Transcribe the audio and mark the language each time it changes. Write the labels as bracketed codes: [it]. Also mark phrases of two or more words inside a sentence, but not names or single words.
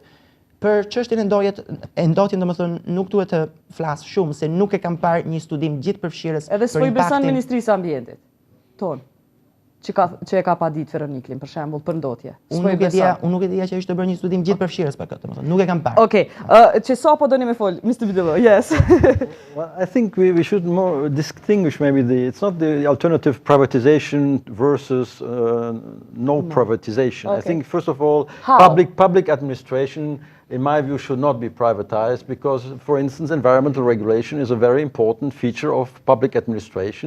[sq] Për çështjen e ndotjen, domethënë, nuk duhet të flas shumë se nuk e kam parë një studim gjithëpërfshirës për impaktin. Edhe s'po i beson Ministrisë së Ambientit tonë, që e ka padit Feroniklin, për shembull, për ndotje. Unë nuk e dija që ishte bërë një studim gjithëpërfshirës për këtë, domethënë, nuk e kam parë. Okej, që sa po doni me fol, [en] Mr. Videlo, yes. Well, I think we should more distinguish maybe it's not the alternative privatization versus no privatization. Okay. I think first of all, How? public administration, in my view, should not be privatized because, for instance, environmental regulation is a very important feature of public administration.